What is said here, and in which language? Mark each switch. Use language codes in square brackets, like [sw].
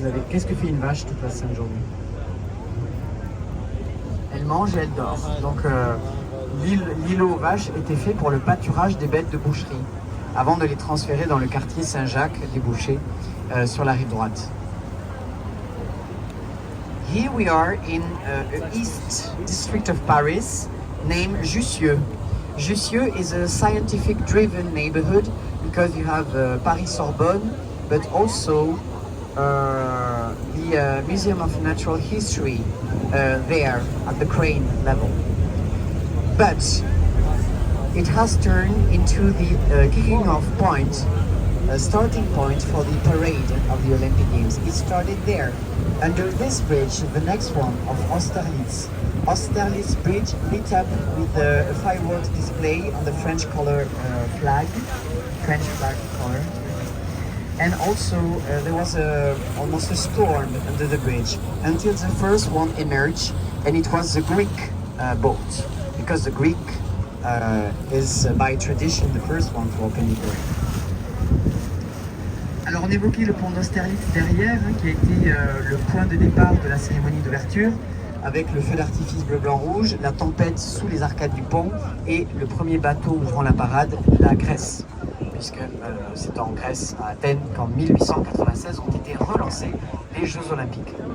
[fr] Qu'est-ce que fait une vache toute la sainte journée? Elle mange et elle dort. Donc l'îlot aux Vaches était fait pour le pâturage des bêtes de boucherie, avant de les transférer dans le quartier Saint-Jacques des Bouchers, sur la rive droite. [en] Here we are in east district of Paris named Jussieu. Jussieu is a scientific-driven neighborhood because you have Paris Sorbonne, but also the Museum of Natural History there at the crane level. But it has turned into the kicking off point, a starting point for the parade of the Olympic Games. It started there, under this bridge, the next one of Austerlitz. Austerlitz Bridge lit up with a fireworks display on the French color flag, French flag color. And also there was almost a storm under the bridge until the first one emerged, and it was the Greek boat, because the Greek is by tradition the first one to open the parade. [fr] Alors on évoquait le pont d'Austerlitz derrière, hein, qui a été le point de départ de la cérémonie d'ouverture, avec le feu d'artifice bleu-blanc-rouge, la tempête sous les arcades du pont et le premier bateau ouvrant la parade, la Grèce. Puisque c'est en Grèce, à Athènes, qu'en 1896 ont été relancés les Jeux Olympiques.